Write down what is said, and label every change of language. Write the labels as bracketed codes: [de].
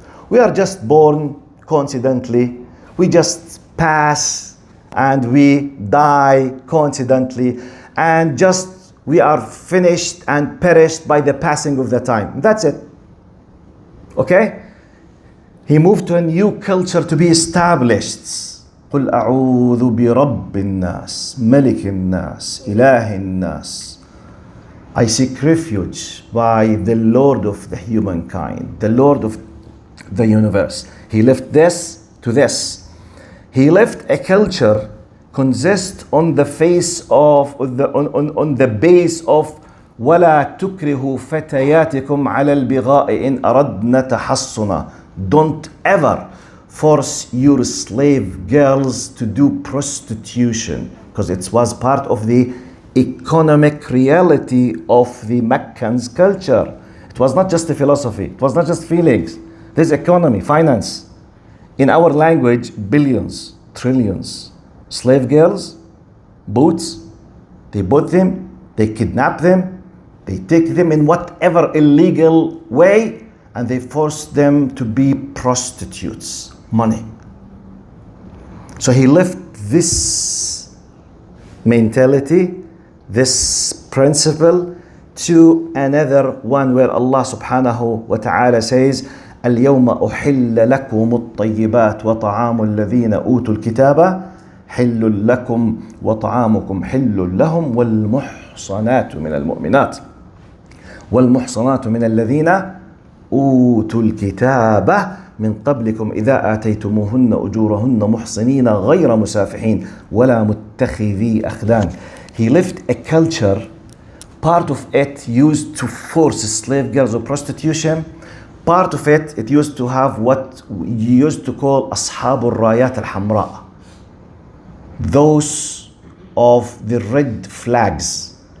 [en] We are just born coincidentally. We just pass and we die coincidentally. And just we are finished and perished by the passing of the time. That's it. Okay? He moved to a new culture to be established. [ar] قل أعوذ برب الناس ملك الناس إله الناس. [en] I seek refuge by the Lord of the humankind, the Lord of the universe. He left this to this. He left a culture consist on the face of on the base of [ar] ولا تكرهوا فتياتكم على البغاء إن أردنا تحصنا. [en] Don't ever force your slave girls to do prostitution, because it was part of the economic reality of the Meccans' culture. It was not just a philosophy, it was not just feelings. There's economy, finance. In our language, billions, trillions. Slave girls, boots, they bought them, they kidnap them, they take them in whatever illegal way, and they force them to be prostitutes. Money. So he left this mentality, this principle, to another one where Allah subhanahu wa ta'ala says, [ar] اليوم أحل لكم الطيبات وطعام الذين أوتوا الكتاب حل لكم وطعامكم حل لهم والمحصنات من المؤمنات والمحصنات من الذين أوتوا الكتاب من قبلكم إذا آتيتموهن أجورهن محصنين غير مسافحين ولا متخذي أخدان. [en] He left a culture, part of it used to force slave girls or prostitution. Part of it used to have what you used to call [ar] أصحاب الرايات الحمراء. [en] Those of the red flags.